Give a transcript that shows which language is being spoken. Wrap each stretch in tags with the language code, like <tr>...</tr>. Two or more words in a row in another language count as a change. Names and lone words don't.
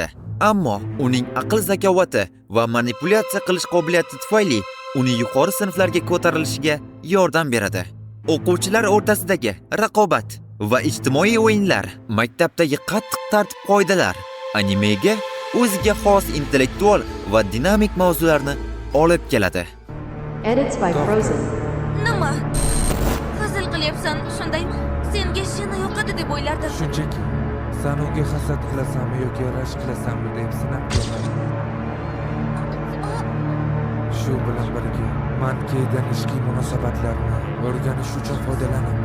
<uz>Ammo uning aql zakovati va manipulyatsiya qilish qobiliyati tufayli uni yuqori sinflarga ko'tarilishiga yordam beradi. O'quvchilar o'rtasidagi raqobat va ijtimoiy o'yinlar, maktabdagi qattiq tartib-qoidalar animega o'ziga xos intellektual va dinamik mavzularni olib keladi.</uz> <en>Edits by Frozen.</en> <uz>Nima? Hazil qilyapsan, shundaymi? Senga shina yoqadi deb o'ylardim. Shunchaki sen unga hasad qilasanmi yoki rashk qilasanmi deb sinab ko'raman. Shu bilan birga mankeydan ishqiy munosabatlarni o'rganish uchun foydalanaman.</uz>